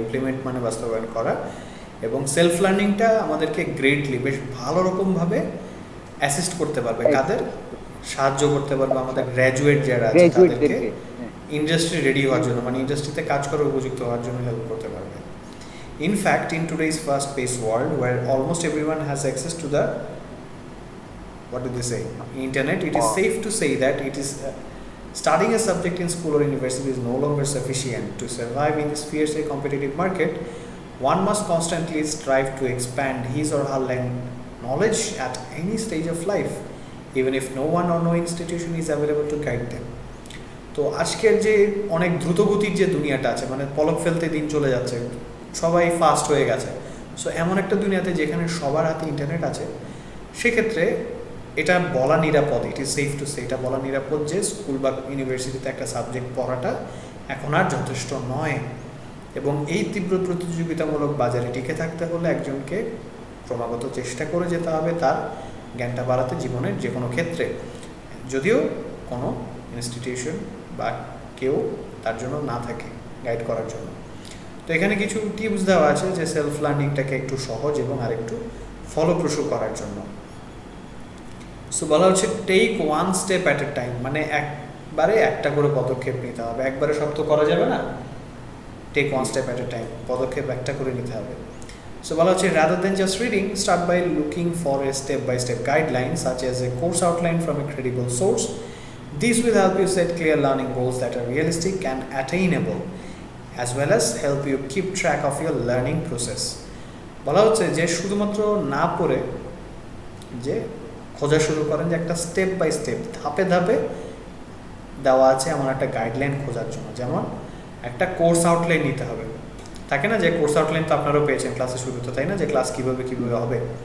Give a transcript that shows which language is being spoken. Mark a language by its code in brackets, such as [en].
[bn] Implement মানে বাস্তবায়ন করা। এবং সেলফ লার্নিংটা আমাদেরকে গ্রেটলি, বেশ ভালো রকমভাবে অ্যাসিস্ট করতে পারবে। কাদের সাহায্য করতে পারবে? আমাদের গ্র্যাজুয়েট যারা আছে তাদেরকে ইন্ডাস্ট্রি রেডি হওয়ার জন্য, মানে ইন্ডাস্ট্রিতে কাজ করার উপযুক্ত হওয়ার জন্য হেল্প করতে পারবে। [en] In fact, in today's fast-paced world, where almost everyone has access to the, what do they say, internet, it is safe to say that it is studying a subject in school or university is no longer sufficient to survive in this fiercely competitive market. One must constantly strive to expand his or her knowledge at any stage of life, even if no one or no institution is available to guide them. [bn] তো আজকের যে অনেক দ্রুতগতির যে দুনিয়াটা আছে, মানে পলক ফেলতে দিন চলে যাচ্ছে, সবাই ফাস্ট হয়ে গেছে। সো এমন একটা দুনিয়াতে যেখানে সবার হাতে ইন্টারনেট আছে, সেক্ষেত্রে এটা বলা নিরাপদ, [en] it is safe to say, [bn] এটা বলা নিরাপদ যে স্কুল বা ইউনিভার্সিটিতে একটা সাবজেক্ট পড়াটা এখন আর যথেষ্ট নয়। এবং এই তীব্র প্রতিযোগিতামূলক বাজারে টিকে থাকতে হলে একজনকে ক্রমাগত চেষ্টা করে যেতে হবে তার জ্ঞানটা বাড়াতে জীবনের যে কোনো ক্ষেত্রে, যদিও কোনো ইনস্টিটিউশন বা কেউ তার জন্য না থাকে গাইড করার জন্য। তো এখানে কিছু টিপস দেওয়া আছে যে সেলফ লার্নিংটাকে একটু সহজ এবং আরেকটু ফলপ্রসূ করার জন্য। সো বলা হচ্ছে [en] take one step at a time, [bn] মানে একবারে একটা করে পদক্ষেপ নিতে হবে, একবারে সব তো করা যাবে না। [en] take one step at a time, [bn] পদক্ষেপ একটা করে নিতে হবে। [en] so [bn] বলা হচ্ছে [en] Rather than just reading, start by looking for a step by step guideline such as a course outline from a credible source. This will help you set clear learning goals that are realistic and attainable, as well as help you keep track of your learning process. [bn] বলা হচ্ছে যে শুধুমাত্র না পড়ে যে খোঁজা শুরু করেন, যে একটা [en] step by step, [bn] ধাপে ধাপে দেওয়া আছে এমন একটা গাইডলাইন খোঁজার জন্য। যেমন একটা কোর্স আউটলাইন নিতে হবে, থাকে না যে কোর্স আউটলাইন তো আপনারাও পেয়েছেন ক্লাসে শুরুতে, তাই না, যে ক্লাস কীভাবে হবে।